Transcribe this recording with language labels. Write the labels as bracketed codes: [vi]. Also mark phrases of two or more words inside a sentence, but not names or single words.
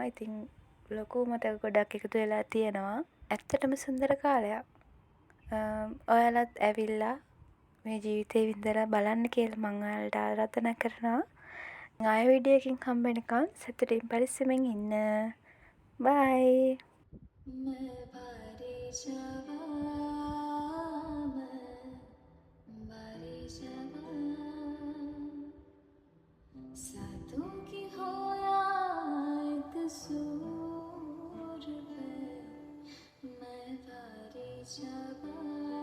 [si] ඉතින් ලොකු මතක ගොඩක් එකතු වෙලා තියෙනවා. ඇත්තටම සුන්දර කාලයක්. ඔයාලත් ඇවිල්ලා මේ ජීවිතේ විඳලා බලන්න කියලා මං ඔයාලට ආරාධනා කරනවා. ආයෙ වීඩියෝ එකකින් හම්බ වෙනකන් සතුටින් පරිස්සමෙන් ඉන්න. බයි. सातों की होया एक सूर पे मैं बारी जवा